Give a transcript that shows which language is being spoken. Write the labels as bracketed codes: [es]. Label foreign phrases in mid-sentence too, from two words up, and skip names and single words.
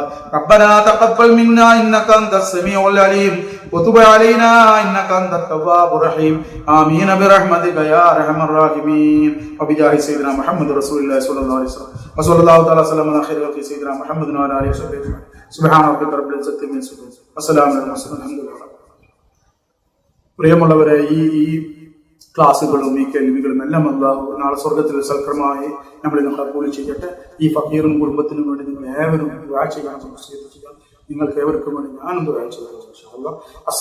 [ar] ربنا تقبل منا إنك أنت السميع العليم وتب علينا إنك أنت التواب الرحيم. آمين برحمتك يا أرحم الراحمين وبجاه سيدنا محمد رسول الله صلى الله عليه وسلم وصلى الله تعالى وسلم على خير خلق سيدنا محمد وعلى آله وصحبه أجمعين. سبحان ربك رب العزة عما يصفون والسلام على المرسلين الحمد لله. [ml] പ്രിയമുള്ളവരെ, ഈ ക്ലാസുകളും ഈ കേൾവികളും എല്ലാം അല്ലാഹു നാളെ സ്വർഗത്തിൽ സൽക്രമമായി നമ്മളിൽ കബൂൽ ചെയ്യട്ടെ. ഈ ഫക്കീറും കുടുംബത്തിനും വേണ്ടി നിങ്ങൾ ഏവരും ദുആ ചെയ്യണം. നിങ്ങൾക്ക് ഏവർക്കും വേണ്ടി ഞാനും ദുആ ചെയ്യാം.